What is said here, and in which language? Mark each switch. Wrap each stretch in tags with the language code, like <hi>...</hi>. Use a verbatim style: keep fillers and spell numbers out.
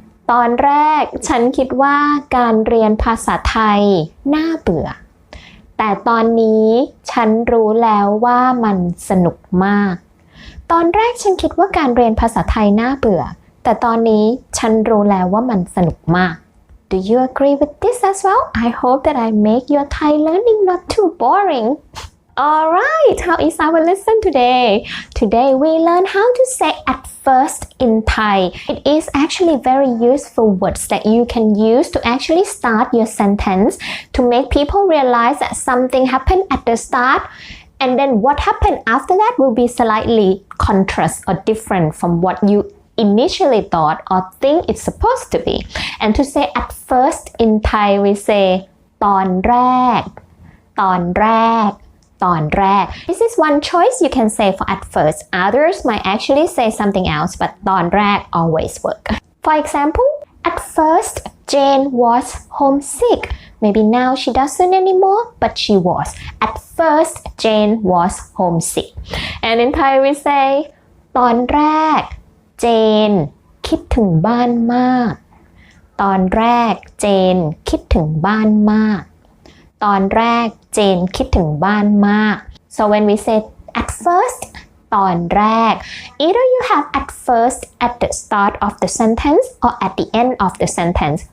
<th>ตอนแรกฉันคิดว่าการเรียนภาษาไทยน่าเบื่อแต่ตอนนี้ฉันรู้แล้วว่ามันสนุกมากตอนแรกฉันคิดว่าการเรียนภาษาไทยน่าเบื่อแต่ตอนนี้ฉันรู้แล้วว่ามันสนุกมาก</th> <en>Do you agree with this as well? I hope that I make your Thai learning not too boring All right, how is our lesson today? Today we learn how to say at first in Thai. It is actually very useful words that you can use to actually start your sentence to make people realize that something happened at the start and then what happened after that will be slightly contrast or different from what you initially thought or think it's supposed to be. And to say at first in Thai, we say ตอนแรก ตอนแรก ตอนแรก This is one choice you can say for at first. Others might actually say something else, but ตอนแรก always work. For example, at first, Jane was homesick. Maybe now she doesn't anymore, but she was. At first, Jane was homesick. And in Thai we say ตอนแรก Jane</en> <th>คิดถึงบ้านมาก ตอนแรก Jane คิดถึงบ้านมาก</th> <en>ตอนแรก Jane คิดถึงบ้านมาก So when we say at first ตอนแรก either you have at first at the start of the sentence or at the end of the sentence.</en>